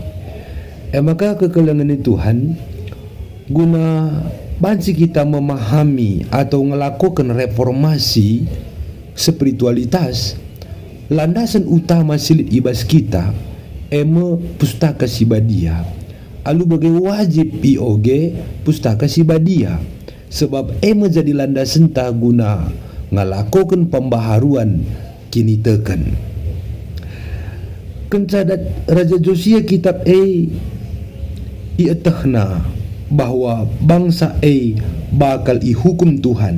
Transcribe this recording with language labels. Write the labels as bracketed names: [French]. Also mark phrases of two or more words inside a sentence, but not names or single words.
[Batak Karo] Maka kekelengan Tuhan guna banci kita memahami atau ngelakukan [Indonesian] reformasi spiritualitas, [Batak Karo] landasan utama silit ibas kita ema pustaka sibadia. Alu bagai wajib ioge pustaka sibadia, sebab ema jadi landasan ta guna ngalakokan pembaharuan kini teken. Kencadat Raja Josia kitab iatahna bahwa bangsa bakal ihukum Tuhan.